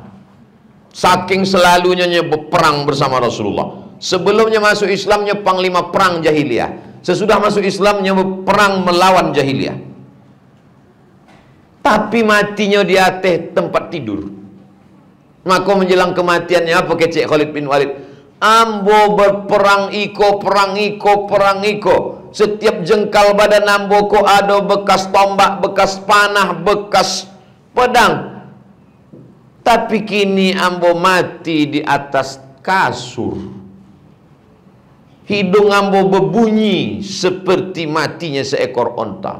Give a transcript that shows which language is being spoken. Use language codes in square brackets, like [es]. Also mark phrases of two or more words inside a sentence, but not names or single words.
[id] Saking selalunya berperang bersama Rasulullah. Sebelumnya masuk Islamnya panglima perang jahiliyah. Sesudah masuk Islamnya perang melawan jahiliyah. Tapi matinya di atas tempat tidur. Maka menjelang kematiannya apa kecek Khalid bin Walid? [min] Ambo berperang iko, perang iko, perang iko. [id] Setiap jengkal badan ambo ko ada bekas tombak, bekas panah, bekas pedang. Tapi kini ambo mati di atas kasur. Hidung ambo berbunyi seperti matinya seekor onta.